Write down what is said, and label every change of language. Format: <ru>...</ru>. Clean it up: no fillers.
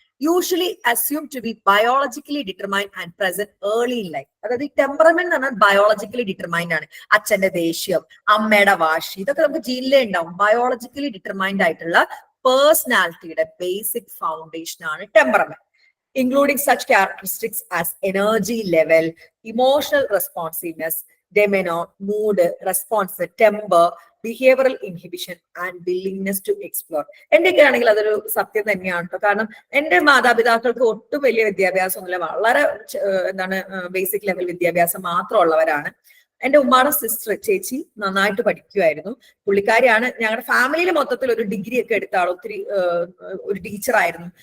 <en>Usually assume to be biologically determined and present early in life.</en> <ml>അതായത് ഈ temperament എന്ന് പറഞ്ഞാൽ ബയോളജിക്കലി ഡിറ്റർമൈൻഡ് ആണ്. അച്ഛന്റെ ദേഷ്യം, അമ്മയുടെ വാശി, ഇതൊക്കെ നമുക്ക് ജീനിലേ ഉണ്ടാവും. ബയോളജിക്കലി ഡിറ്റർമൈൻഡ് ആയിട്ടുള്ള പേഴ്സണാലിറ്റിയുടെ ബേസിക് ഫൗണ്ടേഷൻ ആണ് temperament.</ml> <en>Including such characteristics as energy level, emotional responsiveness, demeanor, mood, response, temper, behavioral inhibition and willingness to explore.</en> <ml>എന്റെയൊക്കെ ആണെങ്കിൽ അതൊരു സത്യം തന്നെയാണ് കേട്ടോ. കാരണം എന്റെ മാതാപിതാക്കൾക്ക് ഒട്ടും വലിയ വിദ്യാഭ്യാസമൊന്നുമില്ല, വളരെ ബേസിക് ലെവൽ വിദ്യാഭ്യാസം മാത്രമുള്ളവരാണ്. എന്റെ ഉമ്മാടെ സിസ്റ്റർ ചേച്ചി നന്നായിട്ട് പഠിക്കുമായിരുന്നു. പുള്ളിക്കാരിയാണ് ഞങ്ങളുടെ ഫാമിലിയിൽ മൊത്തത്തിൽ ഒരു ഡിഗ്രി ഒക്കെ എടുത്ത ആൾ, ഒത്തിരി ഒരു ടീച്ചറായിരുന്നു.</ml>